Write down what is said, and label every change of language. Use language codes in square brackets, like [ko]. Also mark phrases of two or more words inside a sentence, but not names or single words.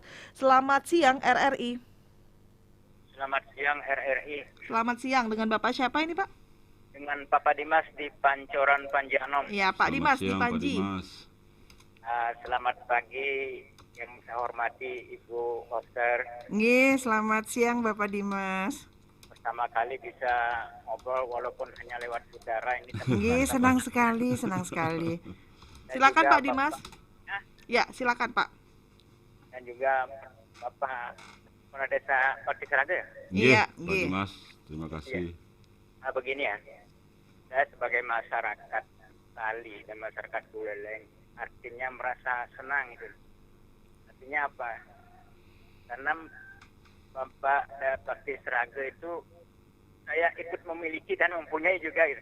[id] Selamat siang RRI. Selamat siang RRI, Selamat siang, dengan Bapak siapa ini Pak? dengan Papa Dimas di Pancoran Panjanom. Ya Pak Selamat Dimas di siang, Pak Panji. Dimas. Selamat pagi yang saya hormati Ibu Koster. Nggih, selamat siang Bapak Dimas. Pertama kali bisa ngobrol walaupun hanya lewat udara ini. Nggih, senang sekali, senang sekali. Dan Silakan juga Pak Dimas. Hah? Ya, silakan Pak. Dan juga Bapak Kepala Desa Bakti Seraga ya. Nggih, Iya, Pak nggih. Dimas. Terima kasih. Begini ya, saya sebagai masyarakat Bali dan masyarakat Buleleng artinya merasa senang itu. Artinya apa? Karena Bapak Bakti Seraga itu saya ikut memiliki dan mempunyai juga gitu.